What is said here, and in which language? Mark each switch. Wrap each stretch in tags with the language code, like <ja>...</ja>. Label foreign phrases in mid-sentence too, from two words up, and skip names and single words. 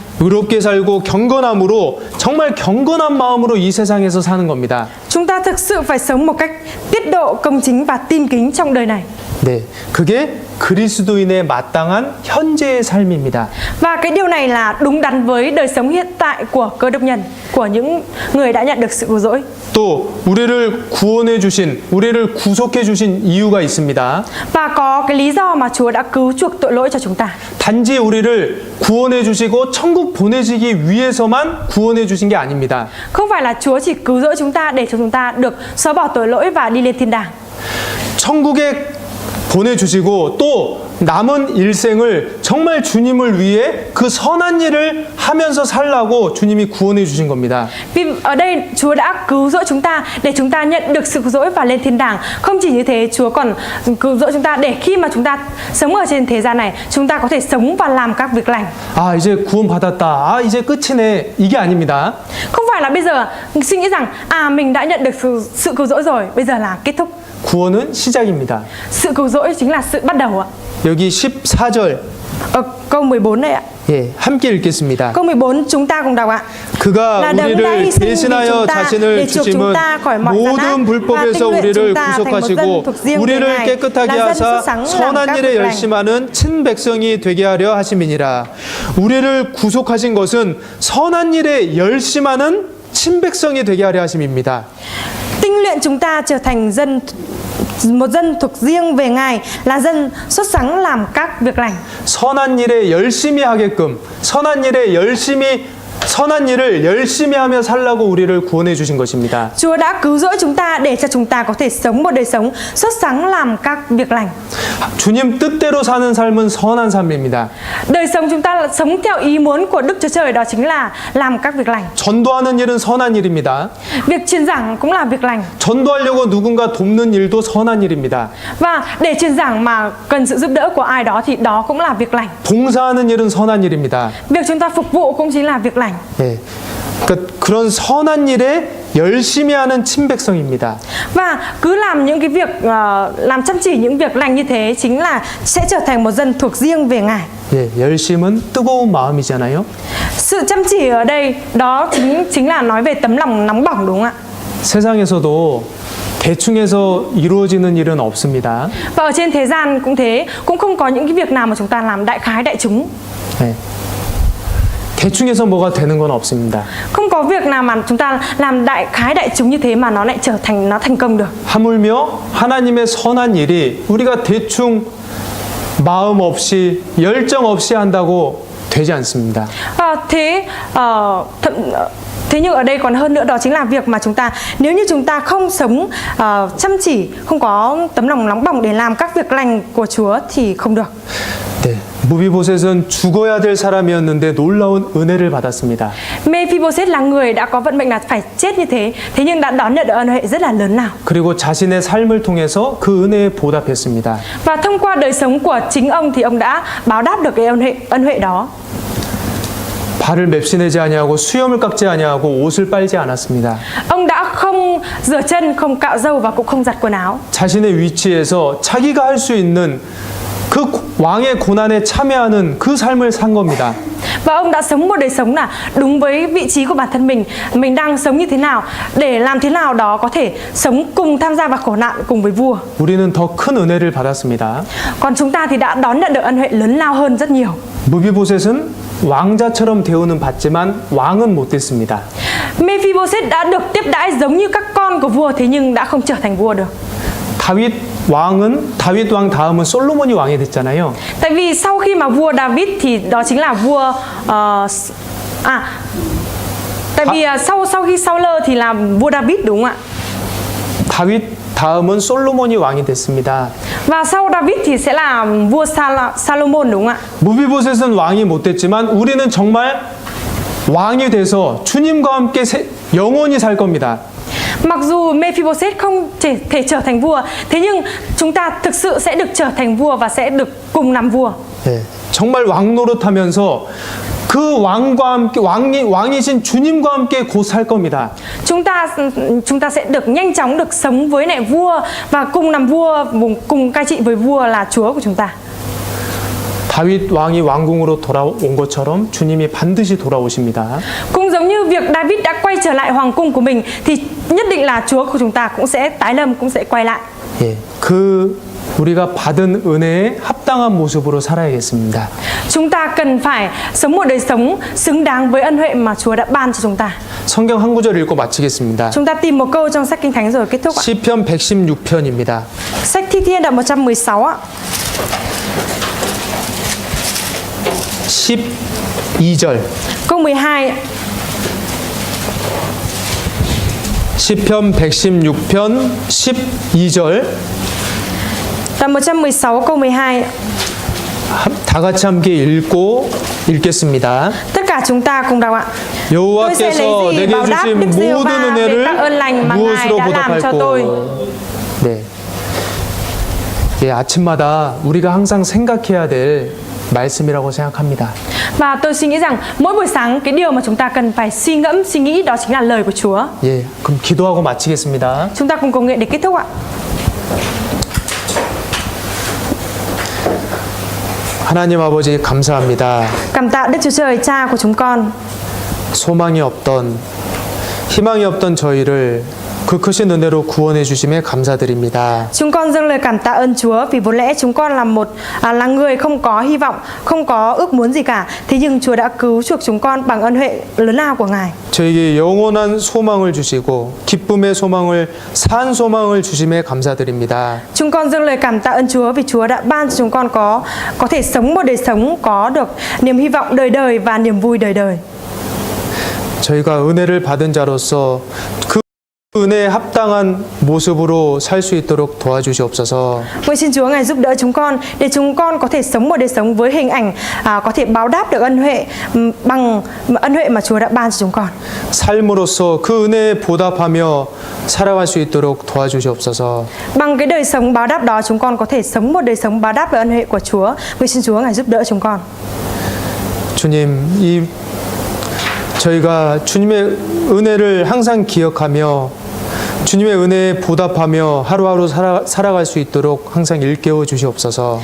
<ko>의롭게 살고 경건함으로 정말 경건한 마음으로 이 세상에서 사는 겁니다.</ko> <vi>Chúng ta thực sự phải sống một cách tiết độ, công chính và tin kính trong đời này.</vi> <ko>네, 그게 그리스도인의 마땅한 현재의 삶입니다.</ko> <vi>Và cái điều này là đúng đắn với đời sống hiện tại của cơ đốc nhân, của những người đã nhận được sự cứu rỗi.</vi> <ko>또 우리를 구원해 주신, 우리를 구속해 주신 이유가 있습니다.</ko> <vi>Và có cái lý do mà Chúa đã cứu chuộc tội lỗi cho chúng ta.</vi> <ko>단지 우리를 구원해 주시고 천국 보내시기 위해서만 구원해 주신 게 아닙니다.</ko> <vi>Không phải là Chúa chỉ cứu rỗi chúng ta để cho chúng ta được xóa bỏ tội lỗi và đi lên thiên đàng.</vi> <ko>천국에 보내주시고 또 남은 일생을 정말 주님을 위해 그 선한 일을 하면서 살라고 주님이 구원해 주신 겁니다.</ko> <vi>Vì ở đây Chúa đã cứu rỗi chúng ta để chúng ta nhận được sự cứu rỗi và lên thiên đàng. Không chỉ như thế, Chúa còn cứu rỗi chúng ta để khi mà chúng ta sống ở trên thế gian này, chúng ta có thể sống và làm các việc lành.</vi> <ko>아, 이제 구원받았다. 아, 이제 끝이네. 이게 아닙니다.</ko> <vi>Không phải là bây giờ suy nghĩ rằng mình đã nhận được sự cứu rỗi rồi, bây giờ là kết thúc.</vi> <ko>구원은 시작입니다.</ko> <vi>Sự cứu rỗi chính là sự bắt đầu ạ.</vi> <ko>여기 14절.</ko> <vi>Ở câu 14 đây ạ.</vi> <ko>예, 함께 읽겠습니다.</ko> <vi>Câu 14 chúng ta cùng đọc ạ.</vi> <ko>그가</ko> <vi>là đấng đã</vi> <ko>우리를</ko> <vi>hy sinh vì</vi> <ko>대신하여</ko> <vi>chúng ta</vi> <ko>자신을</ko> <vi>để chuộc chúng</vi> <ko>주심은</ko> <vi>ta khỏi mọi gian ác</vi> <ko>모든</ko> <vi>và</vi> <ko>불법에서</ko> <vi>tinh luyện</vi> <ko>우리를</ko> <vi>chúng ta thành một dân</vi> <ko>구속하시고</ko> <vi>thuộc riêng về</vi> <ko>우리를</ko> <vi>Ngài,</vi> <ko>깨끗하게</ko> <vi>là dân</vi> <ko>하사</ko> <vi>xuất sắc làm</vi> <ko>선한</ko> <vi>các</vi> <ko>일에</ko> <vi>việc lành.</vi> <ko>열심하는 친백성이 되게 하려 하심이니라. 우리를 구속하신 것은 선한 일에 열심하는 친백성이 되게 하려 하심입니다.</ko> <vi>Tinh luyện chúng ta trở thành một dân thuộc riêng về Ngài, là dân xuất sắc làm các việc lành.</vi> <ko>선한 일에 열심히 하게끔 선한 일을 열심히 하며 살라고 우리를 구원해 주신 것입니다.</ko> <vi>Chúa đã cứu rỗi chúng ta để cho chúng ta có thể sống một đời sống xuất sắc làm các việc lành.</vi> <ko>주님 뜻대로 사는 삶은 선한 삶입니다.</ko> <vi>Đời sống chúng ta là sống theo ý muốn của Đức Chúa Trời, đó chính là làm các việc lành.</vi> <ko>전도하는 일은 선한 일입니다.</ko> <vi>Việc truyền giảng cũng là việc lành.</vi> <ko>전도하려고 누군가 돕는 일도 선한 일입니다.</ko> <vi>Và để truyền giảng mà cần sự giúp đỡ của ai đó thì đó cũng là việc lành.</vi> <ko>봉사하는 일은 선한 일입니다.</ko> <vi>Việc chúng ta phục vụ cũng chính là việc lành.</vi> <ko>네. 그러니까 그런 선한 일에 열심히 하는 친백성입니다.</ko> <vi>Và cứ làm những cái việc làm chăm chỉ những việc lành như thế chính là sẽ trở thành một dân thuộc riêng về Ngài.</vi> <ko>예, 열심은 뜨거운 마음이잖아요.</ko> <vi>Sự chăm chỉ ở đây đó chính là nói về tấm lòng nóng bỏng đúng không ạ?</vi> <ko>세상에서도 대충 해서 이루어지는 일은 없습니다.</ko> <vi>Và ở trên thế gian cũng thế, cũng không có những cái việc nào mà chúng ta làm đại khái đại chúng.</vi> <ko>네. 대충 해서 뭐가 되는 건 없습니다.</ko> <vi>Không có việc nào mà chúng ta làm đại khái đại chúng như thế mà nó lại thành công được.</vi> <ko>하물며 하나님의 선한 일이 우리가 대충 마음 없이 열정 없이 한다고 되지 않습니다.</ko> <vi>Thế nhưng ở đây còn hơn nữa, đó chính là việc mà nếu như chúng ta không sống chăm chỉ, không có tấm lòng nóng bỏng để làm các việc lành của Chúa thì không được.</vi> <ko>네, 무비보셋은 죽어야 될 사람이었는데 놀라운 은혜를 받았습니다.</ko> <vi>Mephibosheth là người đã có vận mệnh là phải chết như thế nhưng đã đón nhận được ân huệ rất là lớn lao.</vi> <ko>그리고 자신의 삶을 통해서 그 은혜에 보답했습니다.</ko> <vi>Và thông qua đời sống của chính ông thì ông đã báo đáp được cái ân huệ đó.</vi> <ko>발을 맵시내지 아니하고 수염을 깎지 아니하고 옷을 빨지 않았습니다.</ko> <vi>Ông đã không rửa chân, không cạo râu và cũng không giặt quần áo.</vi> <ko>자신의 위치에서 자기가 할 수 있는 그 왕의 고난에 참여하는 그 삶을 산 겁니다.</ko> <vi>Và ông đã sống một đời sống là đúng với vị trí của bản thân mình đang sống như thế nào, để làm thế nào đó có thể sống cùng tham gia vào khổ nạn cùng với vua.</vi> <ko>우리는 더 큰 은혜를 받았습니다.</ko> <vi>Còn chúng ta thì đã đón nhận được ân huệ lớn lao hơn rất nhiều.</vi> <ko>무비보셋은 왕자처럼 대우는 받지만 왕은 못 됐습니다.</ko> <vi>Mephibosheth đã được tiếp đãi giống như các con của vua, thế nhưng đã không trở thành vua được.</vi> <ko>다윗 왕 다음은 솔로몬이 왕이 됐잖아요.</ko> <vi>Tại vì sau khi mà vua David thì đó chính là vua tại vì sau khi Saul thì là vua David đúng không ạ?</vi> <ko>다윗 다음은 솔로몬이 왕이 됐습니다.</ko> <vi>Và sau David thì sẽ là vua Salomon đúng không ạ?</vi> <ko>무비보셋은 왕이 못 됐지만 우리는 정말 왕이 돼서 주님과 함께 영원히 살 겁니다.</ko> <vi>Mặc dù Mephibosheth không thể trở thành vua, thế nhưng chúng ta thực sự sẽ được trở thành vua và sẽ được cùng làm vua.</vi> <ko>네, 정말 왕 노릇하면서 그 왕과 함께 왕이신 주님과 함께 곧 살 겁니다.</ko> <vi>Chúng ta sẽ được nhanh chóng được sống với lại vua và cùng làm vua, cùng cai trị với vua là Chúa của chúng ta.</vi> <ko>다윗 왕이 왕궁으로 돌아온 것처럼 주님이 반드시 돌아오십니다.</ko> <vi>Cũng giống như việc David đã quay trở lại hoàng cung của mình thì nhất định là Chúa của chúng ta cũng sẽ tái lâm, cũng sẽ quay lại.</vi> <ko>예, 우리가 받은 은혜에 합당한 모습으로 살아야겠습니다.</ko> <vi>Chúng ta cần phải sống một đời sống xứng đáng với ân huệ mà Chúa đã ban cho chúng ta.</vi> <ko>성경 한 구절 읽고 마치겠습니다.</ko> <vi>Chúng ta tìm một câu trong sách Kinh Thánh rồi kết thúc ạ.</vi> <ko>시편 116편입니다.</ko> <vi>Sách Thi Thiên đoạn 116 ạ.</vi> <ko>12절.</ko> <vi>Câu 12 ạ.</vi> <ko>시편 116편 12절.</ko> <vi>Đoạn 116 câu 12 ạ.</vi> <ko>다 같이 함께 읽겠습니다.</ko> <vi>Tất cả chúng ta cùng đọc ạ. Tôi sẽ lấy</vi> <ko>여호와께서</ko> <vi>gì</vi> <ko>내게</ko> <vi>báo đáp</vi> <ko>주신</ko> <vi>Đức</vi> <ko>모든</ko> <vi>Giê-hô-va về các ơn lành mà</vi> <ko>은혜를</ko> <vi>Ngài</vi> <ko>무엇으로</ko> <vi>đã làm cho tôi.</vi> <ko>보답할꼬. 네. 예, 아침마다 우리가 항상 생각해야 될 말씀이라고 생각합니다.</ko> <vi>Và tôi suy nghĩ rằng mỗi buổi sáng cái điều mà chúng ta cần phải suy ngẫm, suy nghĩ đó chính là lời của Chúa.</vi> <ko>예, 그럼 기도하고 마치겠습니다.</ko> <vi>Chúng ta cùng cầu nguyện để kết thúc ạ.</vi> <ko>하나님 아버지 감사합니다.</ko> <vi>Cảm tạ Đức Chúa Trời Cha của chúng con. 소망이 없던 희망이 없던 저희를 그 크신 은혜로 구원해 주심에 감사드립니다. Chúng con dâng lời cảm tạ ơn Chúa vì vốn lẽ chúng con là người không có hy vọng, không có ước muốn gì cả. Thế nhưng Chúa đã cứu chuộc chúng con bằng ân huệ lớn lao của Ngài.</vi> <ko>저에게 영원한 소망을 주시고 기쁨의 소망을 산 소망을 주심에 감사드립니다.</ko> <vi>Chúng con dâng lời cảm tạ ơn Chúa vì Chúa đã ban cho chúng con có thể sống một đời sống có được niềm hy vọng đời đời và niềm vui đời đời.</vi> <ko>저희가 은혜를 받은 자로서 그 은혜에 합당한 모습으로 살 수 있도록 도와주시옵소서.</ko> <vi>Nguyện xin Chúa Ngài giúp đỡ chúng con để chúng con có thể sống một đời sống với hình ảnh có thể báo đáp được ân huệ bằng ân huệ mà Chúa đã ban cho chúng con.</vi> <ko>삶으로서 그 은혜에 보답하며 살아갈 수 있도록 도와주시옵소서.</ko> <vi>Bằng cái đời sống báo đáp đó chúng con có thể sống một đời sống báo đáp về ân huệ của Chúa. Nguyện xin Chúa Ngài giúp đỡ chúng con.</vi> <ko>주님, 저희가 주님의 은혜를 항상 기억하며 주님의 은혜에 보답하며 하루하루 살아갈 수 있도록 항상 일깨워 주시옵소서.</ko>